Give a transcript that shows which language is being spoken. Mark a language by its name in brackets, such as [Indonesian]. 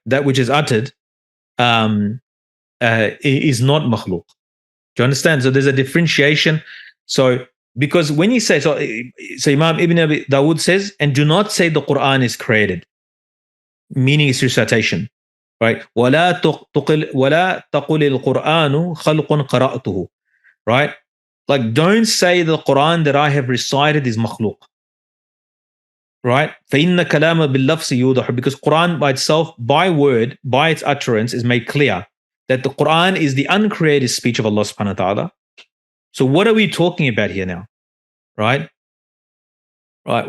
[English] That which is uttered, is not makhluk. Do you understand? So there's a differentiation. So because when you say, so Imam Ibn Abi Dawud says, and do not say the Quran is created, meaning it's recitation, right? [Arabic] وَلَا تَقُلِ الْقُرْآنُ خَلْقٌ قَرَأْتُهُ, right? [English] Like don't say the Quran that I have recited is makhluk, right? فَإِنَّ كَلَامَ بِاللَّفْظِ يُوضَحُ, because Quran by itself, by word, by its utterance is made clear that the Quran is the uncreated speech of Allah subhanahu wa ta'ala. So what are we talking about here now? Right? Right.